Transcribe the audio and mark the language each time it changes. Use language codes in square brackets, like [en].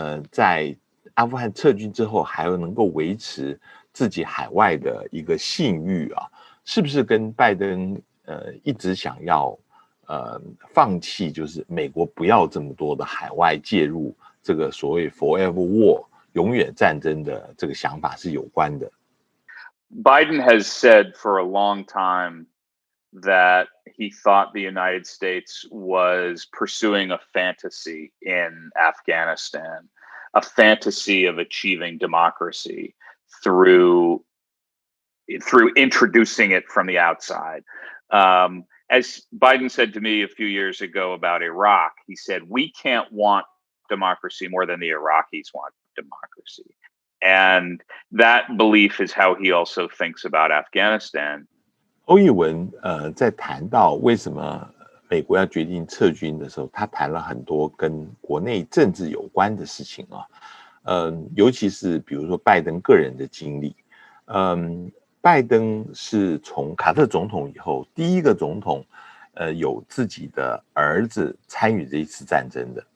[zh] 在阿富汗撤军之后，还能够维持自己海外的一个信誉啊，是不是跟拜登一直想要放弃，就是美国不要这么多的海外介入，这个所谓 forever war 永远战争的这个想法是有关的。 [en] Biden has said for a long time that he thought the United States was pursuing a fantasy in Afghanistan, a fantasy of achieving democracy through introducing it from the outside. As Biden said to me a few years ago about Iraq, he said, we can't want democracy more than the Iraqis want democracy. And that belief is how he also thinks about Afghanistan. [zh] 欧义文在谈到为什么美国要决定撤军的时候，他谈了很多跟国内政治有关的事情啊，尤其是比如说拜登个人的经历，拜登是从卡特总统以后第一个总统，有自己的儿子参与这一次战争的。